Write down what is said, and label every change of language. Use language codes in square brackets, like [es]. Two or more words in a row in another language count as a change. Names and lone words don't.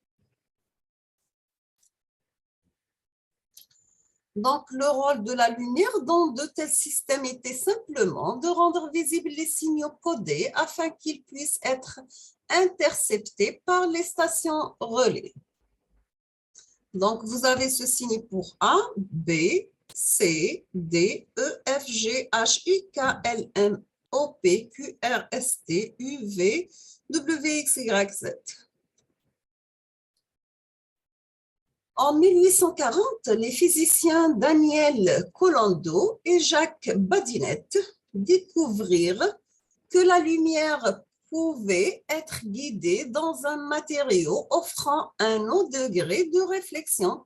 [fr] Donc, le rôle de la lumière dans de tels systèmes était simplement de rendre visibles les signaux codés afin qu'ils puissent être interceptés par les stations relais. Donc, vous avez ce signe pour A, B, C, D, E, F, G, H, I, K, L, M, O, P, Q, R, S, T, U, V, W, X, Y, Z. En 1840, les physiciens Daniel Colando et Jacques Badinet découvrirent que la lumière pouvait être guidée dans un matériau offrant un haut degré de réflexion.